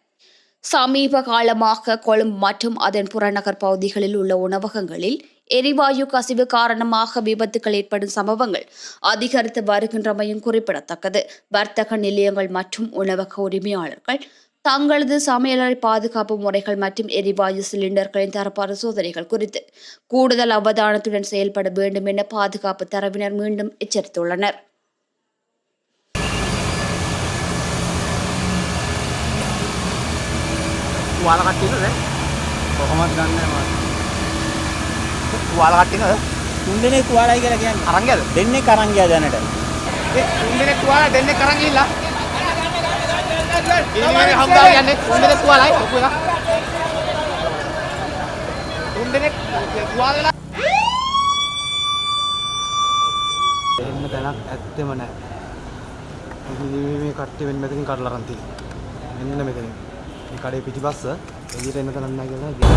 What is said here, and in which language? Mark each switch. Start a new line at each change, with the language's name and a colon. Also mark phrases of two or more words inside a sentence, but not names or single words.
Tamil: சமீப காலமாக கொழும்பு மற்றும் அதன் புறநகர் பகுதிகளில் உள்ள உணவகங்களில் எரிவாயு கசிவு காரணமாக விபத்துகள் ஏற்படும் சம்பவங்கள் அதிகரித்து வருகின்றமையும் குறிப்பிடத்தக்கது. வர்த்தக நிலையங்கள் மற்றும் உணவக உரிமையாளர்கள் தங்களது சமையலறை பாதுகாப்பு முறைகள் மற்றும் எரிவாயு சிலிண்டர்களின் தர பரிசோதனைகள் குறித்து கூடுதல் அவதானத்துடன் செயல்பட வேண்டும் என பாதுகாப்பு தரப்பினர் மீண்டும் எச்சரித்துள்ளனர்.
Sinhala: තුවාල කට්ටියද කොහොමද දන්නේ මම තුවාල කට්ටියද 3 දෙනෙක් තුවාලයි කියලා කියන්නේ අරන් ගියද දෙන්නෙක් අරන් ගියා දැනට ඒ 3 දෙනෙක් තුවාල දෙන්නෙක් කරන් ගිහිල්ලා ඉන්නේ හම්බා යන්නේ 3 දෙනෙක් තුවාලයි ලොකු එකක් 3 දෙනෙක් තුවාලලා එන්න තැනක් ඇත්තෙම නැහැ මේ කට්ටිය වෙන මෙතනින් කඩලා අරන් තියෙන්නේ මෙන්න මෙතනින් මේ කඩේ පිටිපස්ස එළියට එන්න තැනක් නැහැ කියලා